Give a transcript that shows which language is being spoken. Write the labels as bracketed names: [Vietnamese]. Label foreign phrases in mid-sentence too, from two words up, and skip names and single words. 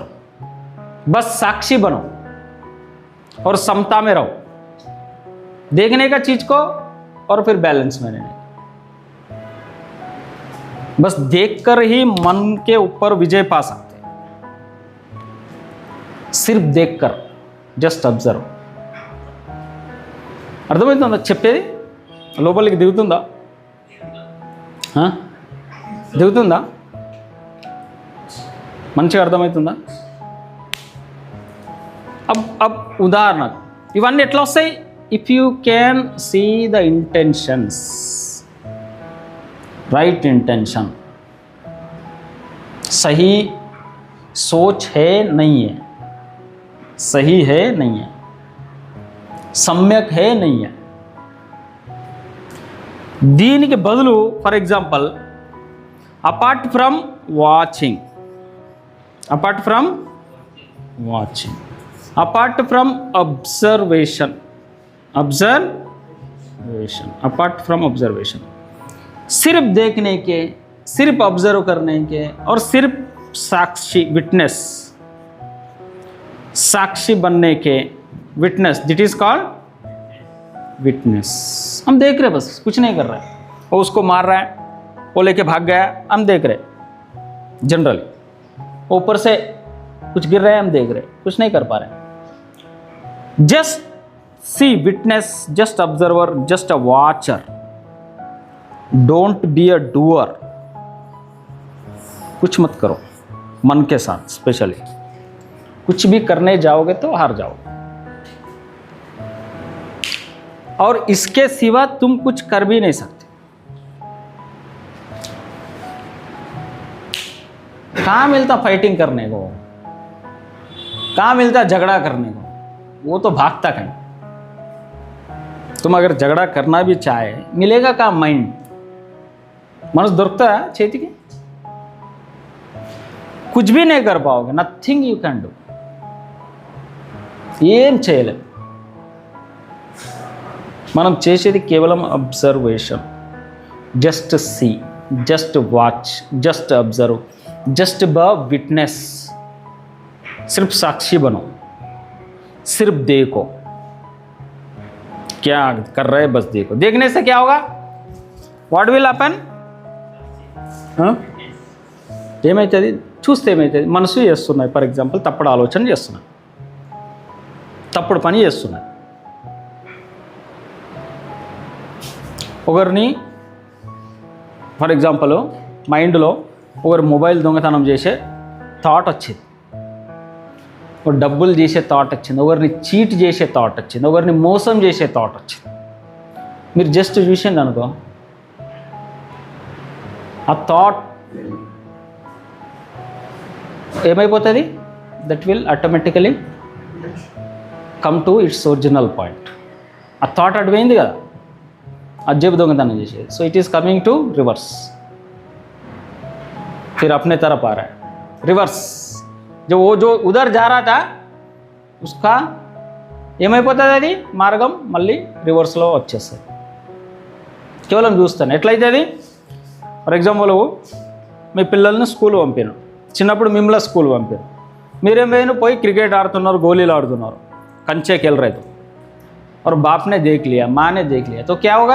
[Hindi] बस साक्षी बनो और समता में रहो, देखने का चीज को और फिर बैलेंस में रहने। बस देखकर ही मन के ऊपर विजय पा सकते हैं, सिर्फ देखकर, [English] just observe. [Telugu] అర్థమవుతుందా చెప్పేది? లోపలికి దిగుతుందా? దిగుతుందా? మంచిగా అర్థమవుతుందా? [Hindi] अब उदाहरण [Telugu] ఇవన్నీ ఎట్లా వస్తాయి? [English] If you can see the intentions, right intention, [Hindi] सही सोच है नहीं है, सही है नहीं है, सम्यक है नहीं है। [Telugu] దీనికి బదులు [English] for example apart from watching, apart from watching, apart from observation, observation, apart from observation, [Hindi] सिर्फ देखने के, सिर्फ ऑब्जर्व करने के और सिर्फ साक्षी, विटनेस, साक्षी बनने के, [English] witness, that is called witness. [Hindi] हम देख रहे, बस कुछ नहीं कर रहे, वो उसको मार रहा है, वो लेके भाग गया, हम देख रहे, जनरली ऊपर से कुछ गिर रहा है, हम देख रहे, कुछ नहीं कर पा रहे। [English] just see, witness, just observer, just a watcher, don't be a doer. [Hindi] कुछ मत करो मन के साथ, स्पेशली कुछ भी करने जाओगे तो हार जाओगे, और इसके सिवा तुम कुछ कर भी नहीं सकते। कहां मिलता फाइटिंग करने को, कहां मिलता झगड़ा करने को, वो तो भागता कहीं। तुम अगर झगड़ा करना भी चाहे, मिलेगा क्या? माइंड, [Telugu] మనసు దొరుకుతా చేతికి? [Hindi] कुछ भी नहीं कर पाओगे, [English] nothing you can do, [Telugu] ఏం చేయలేం। మనం చేసేది కేవలం అబ్జర్వేషన్, [English] just see, just watch, just observe, just be witness, [Hindi] सिर्फ साक्षी बनो, सिर्फ देखो क्या कर रहे, बस देखो। देखने से क्या होगा? [English] what will happen? [Telugu] ఏమవుతుంది? చూస్తే ఏమవుతుంది? మనసు చేస్తున్నాయి, [English] for example [Telugu] తప్పుడు ఆలోచన చేస్తున్నాయి, తప్పుడు పని చేస్తున్నాయి। ఒకరిని [English] for example [Telugu] మైండ్లో ఒకరు మొబైల్ దొంగతనం చేసే థాట్ వచ్చింది, ఒక డబ్బులు చేసే థాట్ వచ్చింది, ఒకరిని చీట్ చేసే థాట్ వచ్చింది, ఒకరిని మోసం చేసే థాట్ వచ్చింది। మీరు జస్ట్ చూసింది అనుకో, ఆ థాట్ ఏమైపోతుంది? [English] That will automatically come to its original point. [Telugu] ఆ థాట్ అడిపోయింది కదా, అది జేబు దొంగతనం చేసేది, [English] so it is coming to reverse, [Hindi] फिर अपने तरफ आ रहा है, रिवर्स। जो वो जो उधर जा रहा था उसका ఏమైపోతుంది? [Telugu] అది మార్గం మళ్ళీ రివర్స్లో వచ్చేస్తుంది। కేవలం చూస్తాను ఎట్లయితుంది? ఫర్ ఎగ్జాంపుల్ మీ పిల్లల్ని స్కూల్ పంపాను, చిన్నప్పుడు మిమ్మల్ని స్కూల్ పంపాను, మీరేమైనా పోయి క్రికెట్ ఆడుతున్నారు, గోళీలు ఆడుతున్నారు, [Hindi] कंचे खेल रहे थे और बाप ने देख लिया, माँ ने देख लिया, तो क्या होगा?